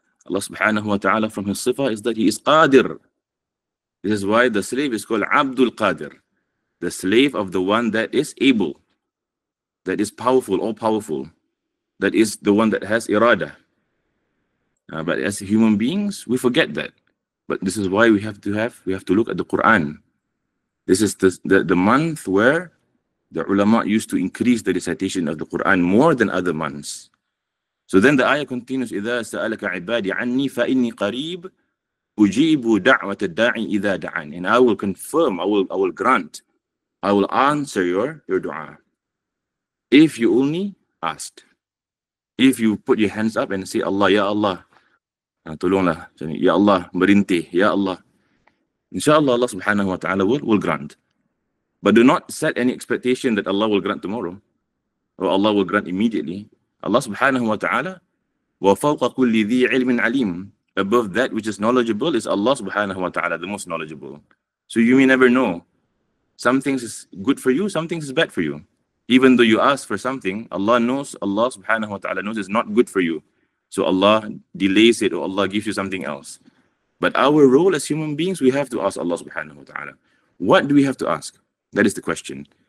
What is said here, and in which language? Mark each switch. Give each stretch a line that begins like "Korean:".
English: Allah subhanahu wa ta'ala, from His sifa is that He is qadir. This is why the slave is called Abdul Qadir, the slave of the one that is able, that is powerful, all powerful, that is the one that has irada. But as human beings, we forget that. But this is why we have to look at the Quran. This is the month where the ulama used to increase the recitation of the Quran more than other months. So then the ayah continues,
Arabic: إِذَا سَأَلَكَ عِبَادِ عَنِّي فَإِنِّي قَرِيبٌ أُجِيبُ دَعْوَةَ الدَّاعِ إِذَا دَعَانِ.
English: And I will confirm, I will grant, I will answer your dua. If you only asked. If you put your hands up and say, Allah, Ya Allah, tolonglah, Ya Allah, merintih, Ya Allah. Inshallah, Allah subhanahu wa ta'ala will grant. But do not set any expectation that Allah will grant tomorrow or Allah will grant immediately.
Arabic: Allah subhanahu wa ta'ala, وَفَوْقَ كُلِّ ذِي عِلْمٍ عَلِيمٍ.
English: Above that which is knowledgeable is Allah subhanahu wa ta'ala, the most knowledgeable. So you may never know. Some things is good for you, some things is bad for you. Even though you ask for something, Allah knows, Allah subhanahu wa ta'ala knows it's not good for you. So Allah delays it or Allah gives you something else. But our role as human beings, we have to ask Allah subhanahu wa ta'ala. What do we have to ask? That is the question.